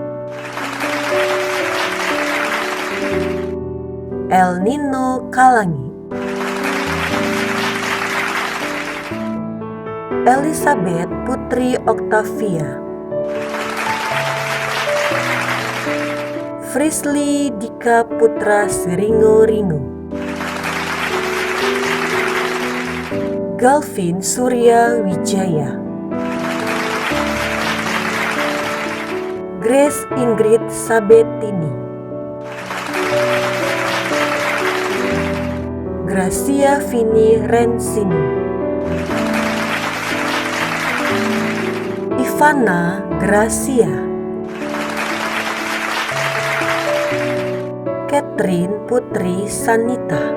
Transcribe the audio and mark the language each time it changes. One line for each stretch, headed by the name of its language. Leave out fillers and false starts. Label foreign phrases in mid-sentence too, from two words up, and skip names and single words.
Indonesian: El Nino Kalangi, Elizabeth Putri Octavia, Frisly Dika Putra Siringo-Ringo, Galvin Surya Wijaya, Grace Ingrid Sabetini, Gracia Vini Rensini, Ivana Gracia, Catherine Putri Sanita,